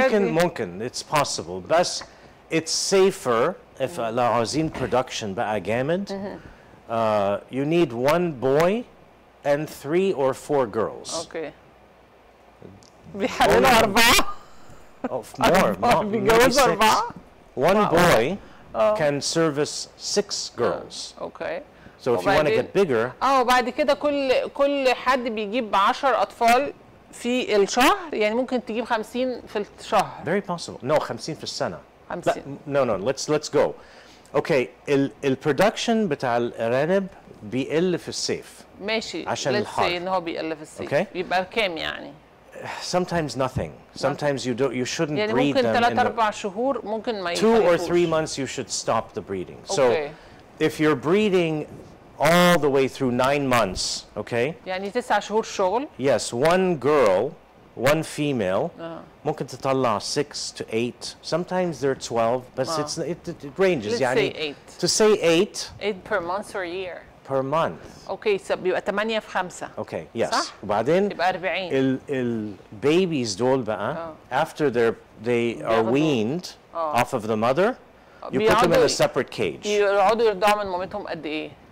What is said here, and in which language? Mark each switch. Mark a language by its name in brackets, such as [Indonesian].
[English] ممكن it's possible بس it's safer if [Arabic] لو عاوزين [English] production [Arabic] بقى جامد [English] you need 1 boy and 3 or 4 girls. [Arabic] اوكي. بيحللوا 4. [English] more [Arabic] بيتجوزوا 4. [English] 1 boy can service 6 girls. [Arabic] اوكي. [English] So if you want to get bigger. [Arabic] وبعد كده كل حد بيجيب 10 اطفال في الشهر، يعني ممكن تجيب 50 في الشهر. [English] Very possible. No 50 [Arabic] في السنة. [English] 50. No let's go. [Arabic] Okay البرودكشن بتاع الأرانب بيقل في الصيف. ماشي. عشان الحر. ان هو بيقل في الصيف. [English] Okay. [Arabic] يبقى كام يعني؟ [English] Sometimes nothing. Sometimes you shouldn't [Arabic] يعني [English] breed them. [Arabic] يعني ممكن 3-4 شهور ممكن ما [English] 2 or 3 months you should stop the breeding. So okay. if you're breeding all the way through 9 months, okay? [Arabic] يعني 9 شهور شغل. [English] Yes, 1 girl, 1 female. [Arabic] ممكن تطلع 6 to 8. [English] Sometimes they're 12, but it ranges. Let's [Arabic] يعني [English] say 8. To say 8. 8 per month or year. Per month. [Arabic] اوكي بيبقى 8 في 5. اوكي yes. صح؟ وبعدين يبقى 40. البيبيز دول بقى [English] after they are weaned off of the mother, you put them in a separate cage. [Arabic] يقعدوا يرضعوا من مامتهم قد ايه؟